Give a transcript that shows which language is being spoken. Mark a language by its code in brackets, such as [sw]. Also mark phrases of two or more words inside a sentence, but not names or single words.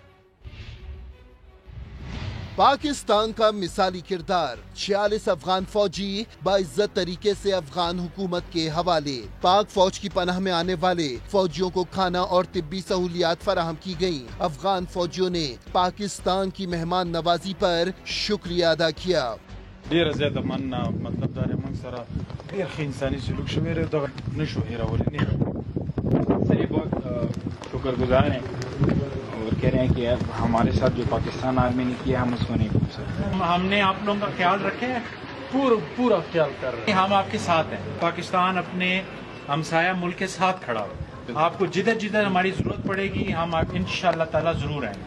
[ur] پاکستان کا مثالی کردار، 46 افغان فوجی باعزت طریقے سے افغان حکومت کے حوالے۔ پاک فوج کی پناہ میں آنے والے فوجیوں کو کھانا اور طبی سہولیات فراہم کی گئیں۔ افغان فوجیوں نے پاکستان کی مہمان نوازی پر شکریہ ادا کیا۔ [ps] ډیره زیاته مننه، مطلب دا موږ سره ډیر ښه انساني سلوک شوی دی، دغه نشو هیرولی نه [ur] سری بہت شکر گزار ہیں اور کہہ رہے ہیں کہ ہمارے ساتھ جو پاکستان آرمی نے کیا ہم اس کو نہیں بھول سکتے۔ ہم نے آپ لوگوں کا خیال رکھے ہے، پورا خیال کر رہے ہیں، ہم آپ کے ساتھ ہیں۔ پاکستان اپنے ہمسایہ ملک کے ساتھ کھڑا ہو، آپ کو جدھر جدھر ہماری ضرورت پڑے گی ہم [ar] انشاءاللہ تعالی [ur] ضرور آئیں گے۔